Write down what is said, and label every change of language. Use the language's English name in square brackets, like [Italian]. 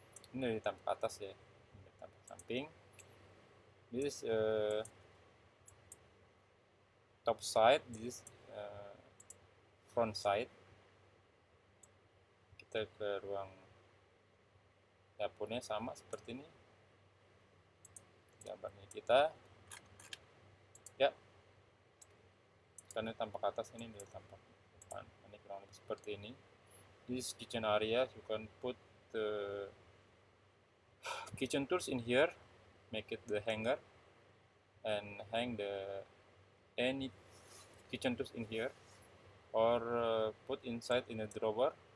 [Indonesian] Ini dari tampak atas ya, ini dari tampak samping. [English] This is top side, this is front side. [Indonesian] Kita ke ruang dapurnya sama seperti ini gambarnya kita ya, karena tampak atas, ini dari tampak depan. Ini kurang lebih seperti ini. [English] This kitchen area, you can put the kitchen tools in here, make it the hanger and hang the any kitchen tools in here, or put inside in a drawer.